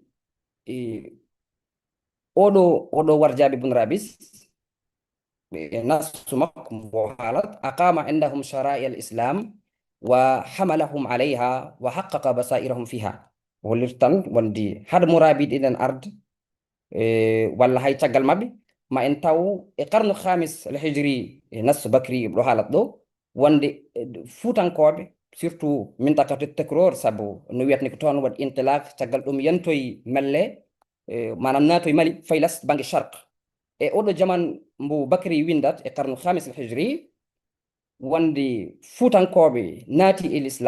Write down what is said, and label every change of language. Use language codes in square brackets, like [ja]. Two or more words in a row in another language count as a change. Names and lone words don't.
[ff] oɗo warjabi bun rabis nasu makko mbo haalat [ar] أقام عندهم شرائع الإسلام وحملهم عليها وحقق بصائرهم فيها [ff] hollir tan wonde hade murabiɗe ɗen arde walla hay caggal mabɓe ma en taw e [ar] قرن خامس الهجري [ff] nasu Bakri ɗo haalat ɗo wonde Fuutankoɓe surtout mintakatu Tekkoror saabu no wiyatni ko toon waɗi intilak caggal ɗum yantoye melle manam natoye Mali faylas banggue charq e oɗo jaman mbo Bakri windat e [ar] قرن خامس الهجري [ff] wonde Fuutankoɓe naati e